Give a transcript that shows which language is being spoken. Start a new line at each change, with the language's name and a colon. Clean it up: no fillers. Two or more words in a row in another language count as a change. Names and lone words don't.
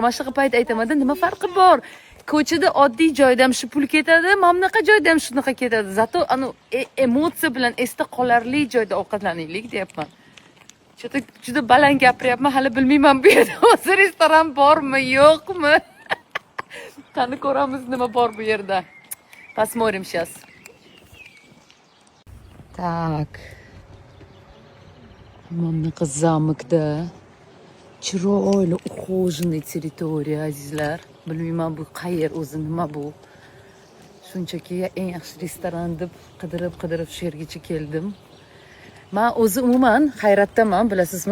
Uzbek: Mana shunaqa payt aytaman-da, nima farqi bor? Ko'chada oddiy joyda ham shu pul ketadi, mana bunaqa joyda ham shunaqa ketadi. Zato anu emotsiya bilan esda qolarli joyda ovqatlanaylik deyapman. Juda baland gapiryapman, hali bilmayman bu yerda hozir restoran bormi, yo'qmi? Qani ko'ramiz nima bor bu yerda.
Russian: Посмотрим сейчас. Так.
Uzbek: Mana bunaqa zamokda chiroyli, ухоженный territoriya, azizlar. Bilmayman bu qayer o'zi, nima bu. Shunchaki eng yaxshi restoran deb qidirib shu yergacha keldim. Men o'zi umuman hayratdaman, bilasizmi?